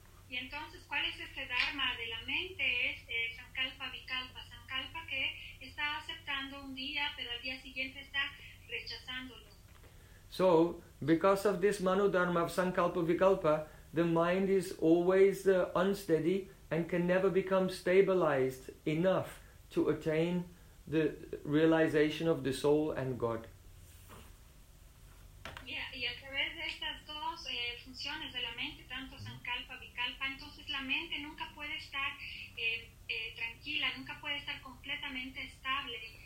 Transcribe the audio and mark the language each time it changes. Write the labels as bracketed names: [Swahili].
[Spanish] Y entonces, ¿cuál es este dharma de la mente? Es sankalpa vikalpa, sankalpa que está aceptando un día, pero al día siguiente está rechazándolo. [English] So, because of this mano dharma of sankalpa vikalpa, the mind is always unsteady and can never become stabilized enough to attain the realization of the soul and God. [Spanish] Y a través de estas dos funciones de la mente, tanto sankalpa, vikalpa, entonces la mente nunca puede estar tranquila, nunca puede estar completamente estable.